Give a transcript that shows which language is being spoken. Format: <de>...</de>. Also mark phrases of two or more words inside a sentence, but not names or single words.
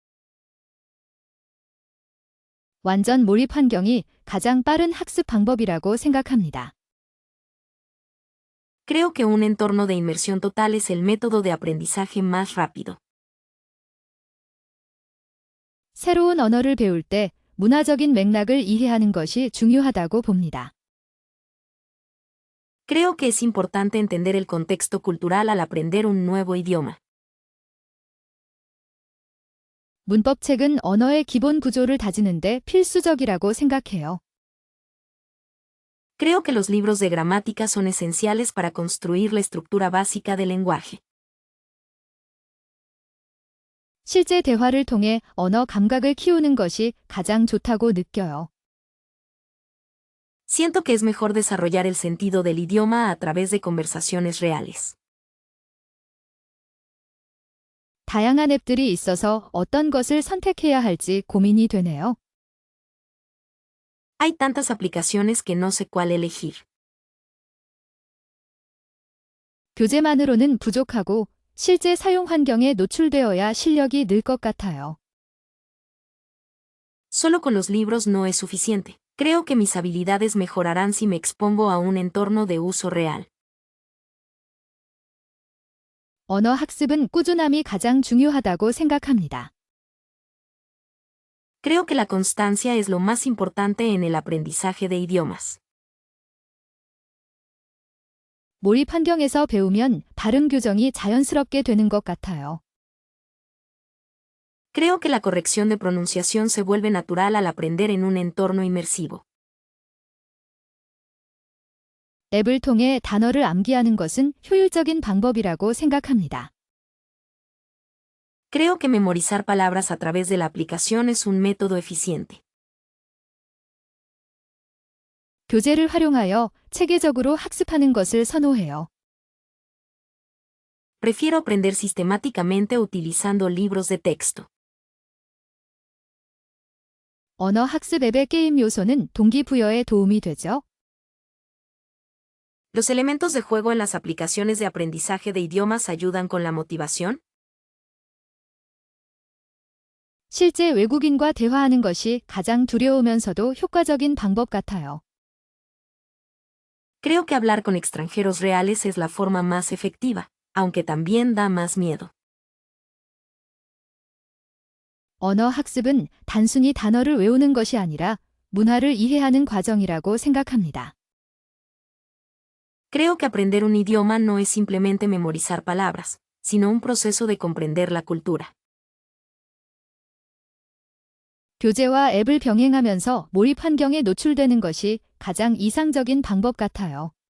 <ko>완전 몰입 환경이 가장 빠른 학습 방법이라고 생각합니다.</ko> <es>Creo que un entorno de inmersión total es el método de aprendizaje más rápido.</es> <ko>새로운 언어를 배울 때 문화적인 맥락을 이해하는 것이 중요하다고 봅니다.</ko> <es>Creo que es importante entender el contexto cultural al aprender un nuevo idioma.</es> <ko>문법책은 언어의 기본 구조를 다지는데 필수적이라고 생각해요.</ko> <es>Creo que los libros de gramática son esenciales para construir la estructura básica del lenguaje.</es> <ko>실제 대화를 통해 언어 감각을 키우는 것이 가장 좋다고 느껴요.</ko> <es>Siento que es mejor desarrollar el sentido del idioma a través de conversaciones reales.</es> <ko>다양한 앱들이 있어서 어떤 것을 선택해야 할지 고민이 되네요.</ko> <es>Hay tantas aplicaciones que no sé cuál elegir.</es> <ko>교재만으로는 부족하고 실제 사용 환경에 노출되어야 실력이 늘 것 같아요.</ko> <es>Solo con los libros no es suficiente. Creo que mis habilidades mejorarán si me expongo a un entorno de uso real.</es> <ko>언어 학습은 꾸준함이 가장 중요하다고 생각합니다.</ko> <es>Creo que la constancia es lo más importante en el aprendizaje de idiomas.</es> <ko>몰입 환경에서 배우면 발음 교정이 자연스럽게 되는 것 같아요.</ko> <es>Creo que la corrección de pronunciación se vuelve natural al aprender en un entorno inmersivo.</es> <ko>앱을 통해 단어를 암기하는 것은 효율적인 방법이라고 생각합니다.</ko> <es>Creo que memorizar palabras a través de la aplicación es un método eficiente.</es> <ko>교재를 활용하여 체계적으로 학습하는 것을 선호해요.</ko> <es>Prefiero aprender sistemáticamente utilizando libros de texto.</es> <ko>언어 학습 앱의 게임 요소는 동기부여에 도움이 되죠.</ko> <es>¿Los elementos de juego en las aplicaciones de aprendizaje de idiomas ayudan con la motivación?</es> <ko>실제 외국인과 대화하는 것이 가장 두려우면서도 효과적인 방법 같아요.</ko> <es>Creo que hablar con extranjeros reales es la forma más efectiva, aunque también da más miedo.</es> <ko>언어 학습은 단순히 단어를 외우는 것이 아니라 문화를 이해하는 과정이라고 생각합니다.</ko> <es>Creo que aprender un idioma no es simplemente memorizar palabras, sino un proceso de comprender la cultura.</es> <ko>교재와 앱을 병행하면서 몰입 환경에 노출되는 것이 가장 이상적인 방법 같아요.</ko>